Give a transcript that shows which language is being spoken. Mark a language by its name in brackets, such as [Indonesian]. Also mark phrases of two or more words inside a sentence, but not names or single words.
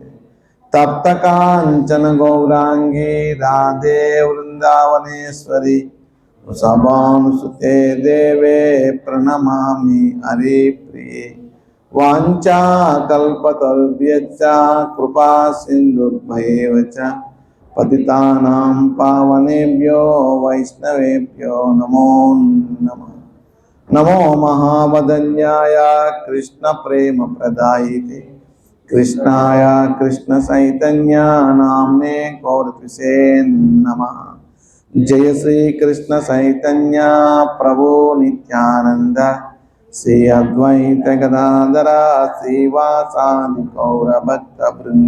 [Sanskrit] తప్త కాంచన గౌరాంగి రాధే వృందావనేశ్వరి వృషభానుసుతే దేవే ప్రణమామి హరి ప్రియే. వాంఛా కల్పతరుభ్యశ్చ కృపా సింధుభ్యైవ చ పతితానాం పావనేభ్యో వైష్ణవేభ్యో నమో నమః. నమో మహావదన్యాయ కృష్ణ ప్రేమ ప్రదాయితే కృష్ణాయ కృష్ణ చైతన్య నామ్నే గౌరత్విషే నమః. జయ శ్రీ కృష్ణ చైతన్య ప్రభు నిత్యానంద శ్రీ అద్వైత గదాధర శ్రీవాసాది గౌర భక్త బృంద.